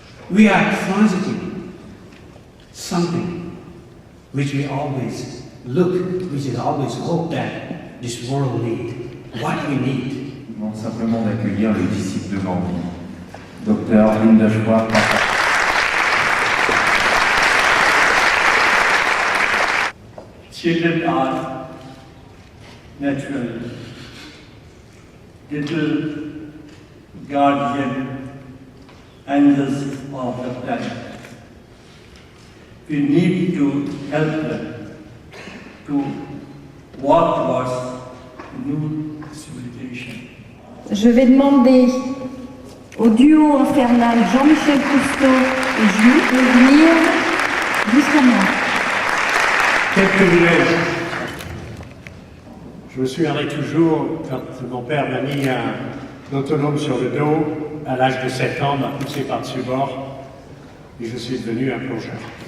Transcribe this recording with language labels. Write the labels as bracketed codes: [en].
[en] We are transiting something which we always look, which is always hope that this world needs, what we need. [fr] Je demande simplement d'accueillir le disciple de Gandhi, Dr. Lindeshwar. [en] Children are natural little guardian angels of the planet. We need to help them to walk towards new civilization. [fr] Je vais demander au duo infernal Jean-Michel Cousteau et Jules de venir jusqu'à moi. Quel privilège! Je me souviendrai toujours quand mon père m'a mis un autonome sur le dos, à l'âge de 7 ans, m'a poussé par-dessus bord, et je suis devenu un plongeur.